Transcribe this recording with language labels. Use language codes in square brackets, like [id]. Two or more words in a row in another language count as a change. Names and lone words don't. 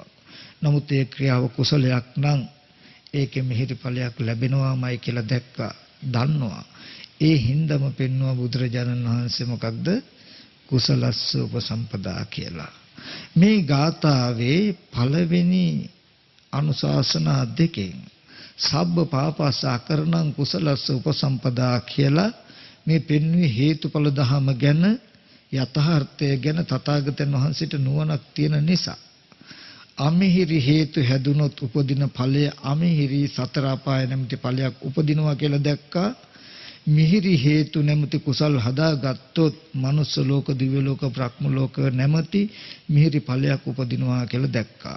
[si] නමුත් ඒ ක්‍රියාව කුසලයක් නම් ඒකේ මිහිරි ඵලයක් ලැබෙනවාමයි කියලා දැක්කා. දන්නවා. ඒ හින්දම පෙන්වුවා බුදුරජාණන් වහන්සේ මොකක්ද? [pi] කුසලස්ස උපසම්පදා [si] කියලා. මේ ගාථාවේ පළවෙනි අනුශාසනා දෙකෙන් [pi] සබ්බ පාපස්ස අකරණං කුසලස්ස උපසම්පදා [si] කියලා මේ පෙන්වුවේ හේතුඵල ධහම ගැන යථාර්ථය ගැන තථාගතයන් වහන්සේට නුවණක් තියෙන නිසා. අමිහිරි හේතු හැදුනොත් උපදින ඵලය අමිහිරි සතර අපාය නැමැති ඵලයක් උපදිනවා කියලා දැක්කා. මිහිරි හේතු නැමැති කුසල් හදාගත්තොත් මනුස්ස ලෝක, දිව්‍ය ලෝක, බ්‍රහ්ම ලෝක නැමැති මිහිරි ඵලයක් උපදිනවා කියලා දැක්කා.